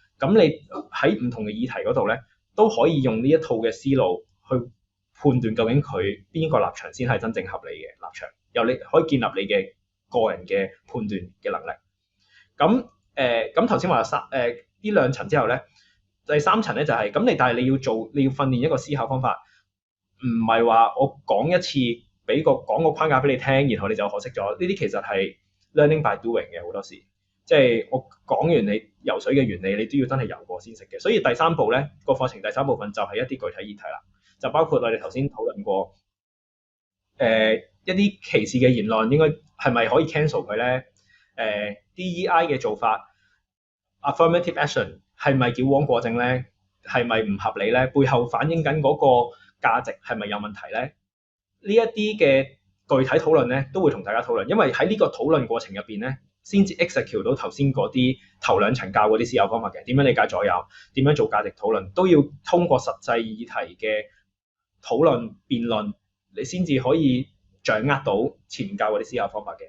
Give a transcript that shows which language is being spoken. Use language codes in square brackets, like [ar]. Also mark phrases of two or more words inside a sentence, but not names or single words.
[yue] 咁你喺唔同嘅議題嗰度咧，都可以用呢一套嘅思路去判斷究竟佢邊個立場先係真正合理嘅立場，由你可以建立你嘅個人嘅判斷嘅能力。咁頭先話呢兩層之後咧，第三層咧就係咁但係你要訓練一個思考方法，唔係話我講一次講個框架俾你聽，然後你就學識咗。呢啲其實係 [en] learning by doing [yue] 嘅，好多時，即係我講完你游水嘅原理，你都要真係游過先識嘅。所以第三步咧，個課程第三部分就係一啲具體議題啦，就包括我哋頭先討論過一啲歧視嘅言論應該係咪可以 cancel 佢咧？ DEI 嘅做法 [en] affirmative action [yue] 係咪矯枉過正咧？係咪唔合理咧？背後反映緊嗰個價值係咪有問題咧？呢一啲嘅具體討論咧，都會同大家討論，因為喺呢個討論過程入邊咧，先至 execute 到頭先嗰啲頭兩層教嗰啲思考方法嘅，點樣理解左右，點樣做價值討論，都要通過實際議題嘅討論辯論，你先至可以掌握到前教嗰啲思考方法嘅。